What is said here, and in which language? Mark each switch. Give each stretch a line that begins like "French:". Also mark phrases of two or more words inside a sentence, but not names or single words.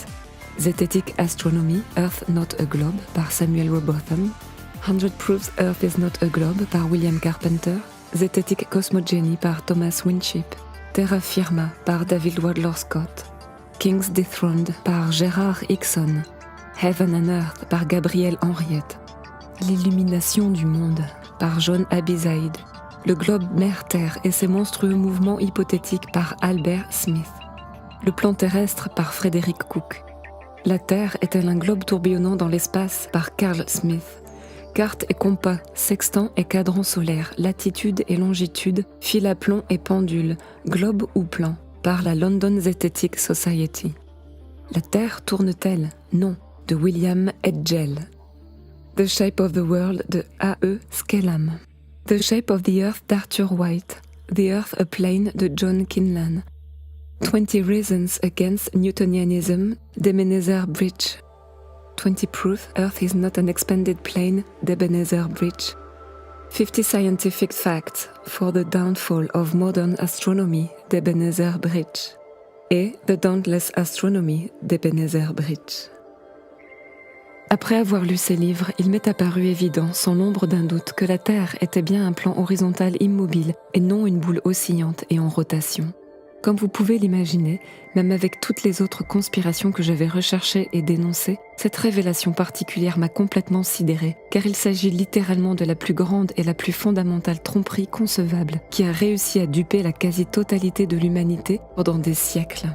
French: Zetetic Astronomy, Earth Not a Globe par Samuel Robotham, 100 Proofs Earth is Not a Globe par William Carpenter, Zetetic Cosmogeny par Thomas Winship, Terra Firma par David Wadler Scott, Kings Dethroned par Gerard Hickson, Heaven and Earth par Gabriel Henriette, L'illumination du monde par John Abizaïd, Le globe mer-terre et ses monstrueux mouvements hypothétiques par Albert Smith, Le plan terrestre par Frédéric Cook, La Terre est-elle un globe tourbillonnant dans l'espace par Carl Smith, Cartes et compas, sextant et cadran solaire, latitude et longitude, fil à plomb et pendule, globe ou plan, par la London Zetetic Society. La Terre tourne-t-elle? Non, de William Edgell. The Shape of the World de A.E. Skellam. The Shape of the Earth d'Arthur White. The Earth a Plane de John Kinlan. 20 Reasons Against Newtonianism d'Ebenezer Bridge. 20 Proof Earth is not an expanded plane d'Ebenezer Bridge. 50 Scientific Facts for the Downfall of Modern Astronomy d'Ebenezer Bridge. Et The Dauntless Astronomy d'Ebenezer Bridge. Après avoir lu ces livres, il m'est apparu évident, sans l'ombre d'un doute, que la Terre était bien un plan horizontal immobile et non une boule oscillante et en rotation. Comme vous pouvez l'imaginer, même avec toutes les autres conspirations que j'avais recherchées et dénoncées, cette révélation particulière m'a complètement sidérée, car il s'agit littéralement de la plus grande et la plus fondamentale tromperie concevable qui a réussi à duper la quasi-totalité de l'humanité pendant des siècles.